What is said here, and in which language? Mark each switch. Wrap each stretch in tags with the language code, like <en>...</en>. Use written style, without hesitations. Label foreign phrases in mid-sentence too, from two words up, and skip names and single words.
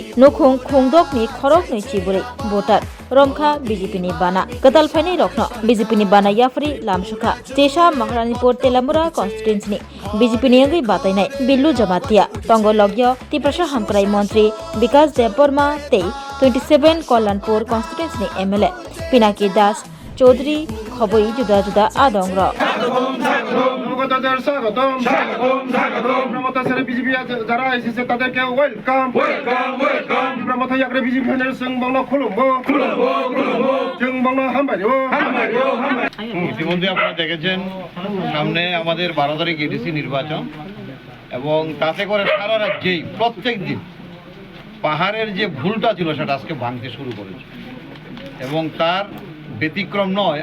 <trp>नखुं खुंदकनि खरक नै चिबुरै भोटार रमखा बिजेपिनि बाना गदालफाइनि रखनो बिजेपिनि बाना याफरी लामसुखा जेसाब महारानीपुर तेलामुरा कन्स्टिट्युएन्सीनि बिजेपिनि अंगै बातायनाय बिल्लु जमातिया तंग लग्य तिप्रसा हामक्राय मन्त्री विकास देबबर्मा तै 27 कल्याणपुर कन्स्टिट्युएन्सीनि एमएलए पिनाकी दास चौधरी खबई जुदा जुदा आदंग</trp> <bn>ইতিমধ্যে আপনারা দেখেছেন সামনে আমাদের 12 তারিখ এডিসি নির্বাচন এবং তাতে করে সারা রাজ্যেই প্রত্যেক দিন পাহাড়ের যে ভুলটা ছিল সেটা আজকে ভাঙতে শুরু করেছে এবং তার ব্যতিক্রম নয়।</bn>